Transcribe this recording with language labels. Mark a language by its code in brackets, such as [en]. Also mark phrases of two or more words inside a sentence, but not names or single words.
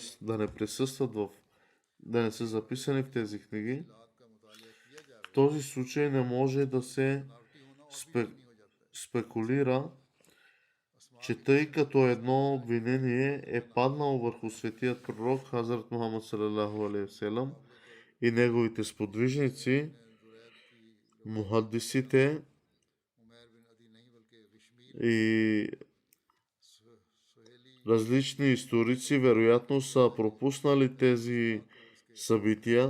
[bg] да не присъстват да не са записани в тези книги. В този случай не може да се спекулира, че тъй като едно обвинение е паднало върху светият пророк Хазрат Мухаммад [ar] صلى الله عليه وسلم [bg] и неговите сподвижници, мухаддисите и различни историци вероятно са пропуснали тези събития.